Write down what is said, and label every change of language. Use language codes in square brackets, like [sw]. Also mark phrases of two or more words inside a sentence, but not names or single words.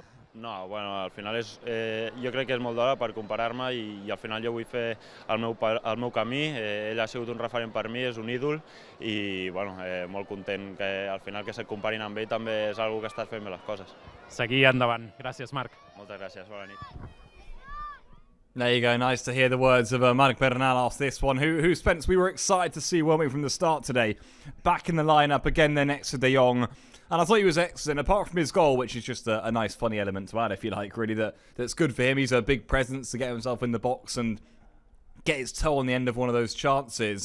[ca] No, bueno, al final jo crec que és molt d'hora per comparar-me i al final jo vull fer el meu camí. Ell ha sigut un referent per mi, és un ídol i bueno, molt content que al final que se't comparin amb ell també és una que estàs fent bé les coses. Seguir endavant. Gràcies, Marc. Moltes gràcies, bona nit. [en] There you go, nice to hear the words of Marc Bernal after this one, who Spence, we were excited to see, weren't we, from the start today. Back in the lineup again there next to De Jong. And I thought he was excellent, apart from his goal, which is just a nice, funny element to add, if you like, really, that's good for him. He's a big presence to get himself in the box and get his toe on the end of one of those chances.